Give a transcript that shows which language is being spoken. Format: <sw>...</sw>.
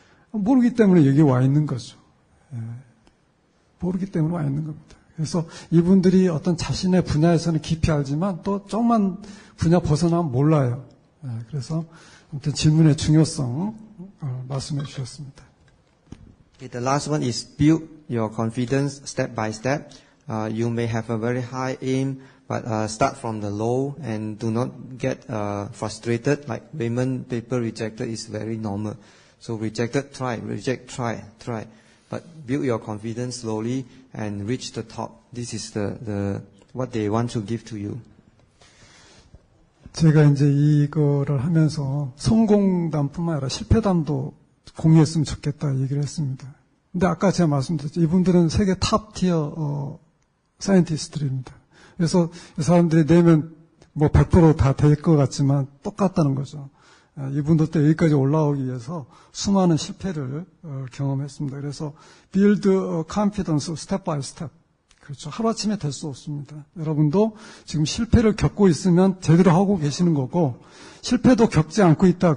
<ko>모르기 때문에 여기 와 있는 거죠. 모르기 때문에 와 있는 겁니다. 그래서 이분들이 어떤 자신의 분야에서는 깊이 알지만 또 조금만 분야 벗어나면 몰라요. 그래서 아무튼 질문의 중요성 말씀해 주셨습니다.</ko> <en>Okay, the last one is build your confidence step by step. You may have a very high aim, but start from the low and do not get frustrated. Like Raymond paper rejected is very normal. So rejected, try, reject, try. But build your confidence slowly and reach the top. This is the what they want to give to you.</en> <ko>제가 이제 이거를 하면서 성공담뿐만 아니라 실패담도 공유했으면 좋겠다 얘기를 했습니다. 근데 아까 제가 말씀드렸죠. 이분들은 세계 탑 티어 사이언티스트들입니다. 그래서 이 사람들이 내면 100% 다 될 것 같지만 똑같다는 거죠. 이분들도 여기까지 올라오기 위해서 수많은 실패를 경험했습니다. 그래서</ko> <en>build confidence step by step.</en> <ko>그렇죠. 하루아침에 될 수 없습니다. 여러분도 지금 실패를 겪고 있으면 제대로 하고 계시는 거고, 실패도 겪지 않고 있다.</ko>